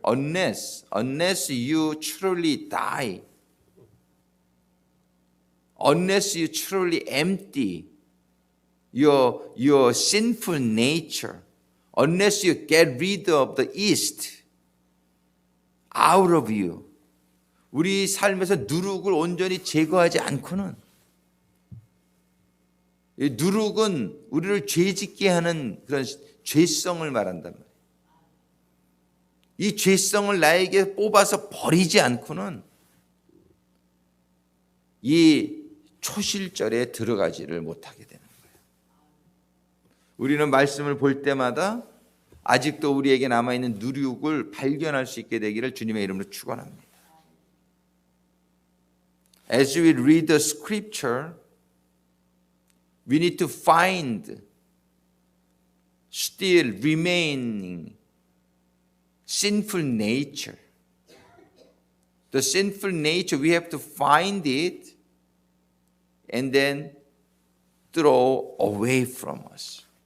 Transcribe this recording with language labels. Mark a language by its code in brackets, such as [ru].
[en] Unless you truly die, unless you truly empty your sinful nature, unless you get rid of the yeast out of you, [ko] 우리 삶에서 누룩을 온전히 제거하지 않고는, 이 누룩은 우리를 죄짓게 하는 그런 죄성을 말한단 말이에요. 이 죄성을 나에게 뽑아서 버리지 않고는 이 초실절에 들어가지를 못하게 되는 거예요. 우리는 말씀을 볼 때마다 아직도 우리에게 남아있는 누룩을 발견할 수 있게 되기를 주님의 이름으로 축원합니다. [en] As we read the scripture, we need to find still remaining sinful nature. The sinful nature, we have to find it and then throw away from us.